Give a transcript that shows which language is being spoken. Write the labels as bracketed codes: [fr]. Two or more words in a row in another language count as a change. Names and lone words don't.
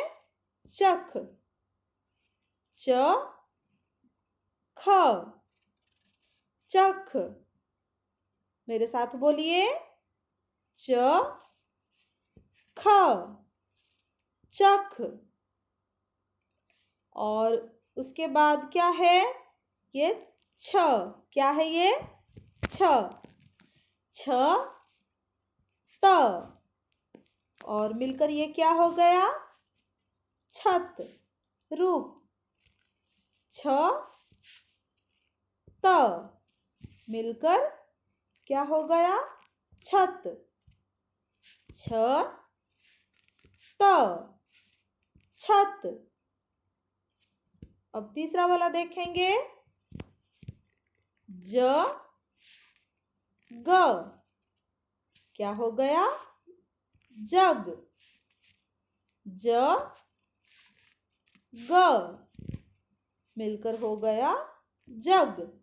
[hi] चख। च, ख, चख। मेरे साथ बोलिए, च, ख, चख। और उसके बाद क्या है? ये छ। क्या है ये? छ। छ, त। और मिलकर ये क्या हो गया? छत, रूप। छ, त मिलकर क्या हो गया? छत। छ, त, छत। अब तीसरा वाला देखेंगे, ज, ग। क्या हो गया? जग। ज, ग मिलकर हो गया जग।